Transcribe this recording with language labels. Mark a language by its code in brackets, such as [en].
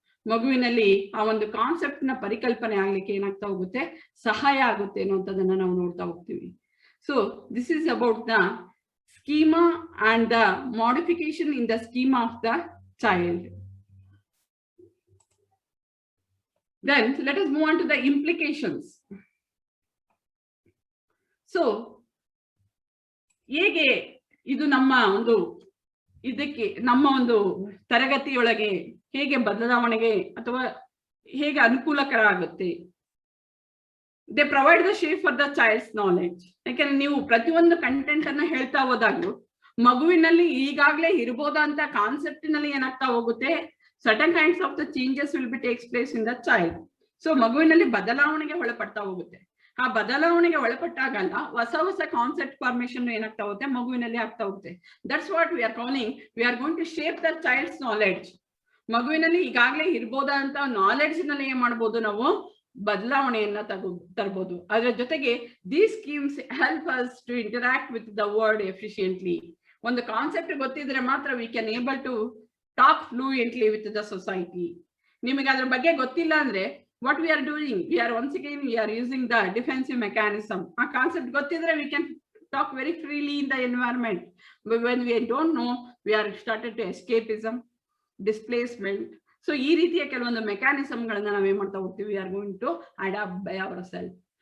[kn] ಮಗುವಿನಲ್ಲಿ ಆ ಒಂದು ಕಾನ್ಸೆಪ್ಟ್ ನ ಪರಿಕಲ್ಪನೆ ಆಗ್ಲಿಕ್ಕೆ ಏನಾಗ್ತಾ ಹೋಗುತ್ತೆ, ಸಹಾಯ ಆಗುತ್ತೆ ಅನ್ನುವಂಥದ್ದನ್ನ ನಾವು ನೋಡ್ತಾ ಹೋಗ್ತೀವಿ. [en] So this is about the schema and the modification in the schema of the child. Then let us move on to the implications. [kn] So ಹೇಗೆ ಇದು ನಮ್ಮ ಒಂದು ಇದಕ್ಕೆ ನಮ್ಮ ಒಂದು ತರಗತಿಯೊಳಗೆ ಹೇಗೆ ಬದಲಾವಣೆಗೆ ಅಥವಾ ಹೇಗೆ ಅನುಕೂಲಕರ ಆಗುತ್ತೆ. [en] They provide the shape for the child's knowledge. [kn] ಯಾಕಂದ್ರೆ ನೀವು ಪ್ರತಿಯೊಂದು ಕಂಟೆಂಟ್ ಅನ್ನ ಹೇಳ್ತಾ ಹೋದಾಗ್ಲೂ ಮಗುವಿನಲ್ಲಿ ಈಗಾಗಲೇ ಇರ್ಬೋದಂತ ಕಾನ್ಸೆಪ್ಟ್ ನಲ್ಲಿ ಏನಾಗ್ತಾ ಹೋಗುತ್ತೆ, [en] certain kinds of the changes will be takes place in the child. [kn] So ಮಗುವಿನಲ್ಲಿ ಬದಲಾವಣೆಗೆ ಒಳಪಡ್ತಾ ಹೋಗುತ್ತೆ. ಆ ಬದಲಾವಣೆಗೆ ಒಳಪಟ್ಟಾಗಲ್ಲ ಹೊಸ ಹೊಸ ಕಾನ್ಸೆಪ್ಟ್ ಫಾರ್ಮೇಶನ್ ಏನಾಗ್ತಾ ಹೋಗುತ್ತೆ, ಮಗುವಿನಲ್ಲಿ ಆಗ್ತಾ ಹೋಗುತ್ತೆ. [en] That's what we are calling, we are going to shape the child's knowledge. [kn] ಮಗುವಿನಲ್ಲಿ ಈಗಾಗಲೇ ಇರ್ಬೋದಂತ ನಾಲೆಡ್ಜ್ ನಲ್ಲಿ ಏನ್ ಮಾಡ್ಬೋದು, ನಾವು ಬದಲಾವಣೆಯನ್ನ ತರಬಹುದು. ಅದರ ಜೊತೆಗೆ [en] These schemes help us to interact with the world efficiently. [kn] ಒಂದು ಕಾನ್ಸೆಪ್ಟ್ ಗೊತ್ತಿದ್ರೆ ಮಾತ್ರ [en] We can able to talk fluently with the society. [kn] ನಿಮಗೆ ಅದ್ರ ಬಗ್ಗೆ ಗೊತ್ತಿಲ್ಲ ಅಂದ್ರೆ [en] what we are doing, we are once again we are using the defensive mechanism. [kn] ಆ concept ಗೊತ್ತಿದ್ರೆ [en] we can talk very freely in the environment. But when we don't know, we are started to escapism, displacement. [kn] So ಈ ರೀತಿಯ ಕೆಲವೊಂದು ಮೆಕ್ಯಾನಿಸಮ್ಗಳನ್ನ ನಾವೇನ್ ಮಾಡ್ತಾ ಹೋಗ್ತೀವಿ, [en] we are going to adapt by ourselves.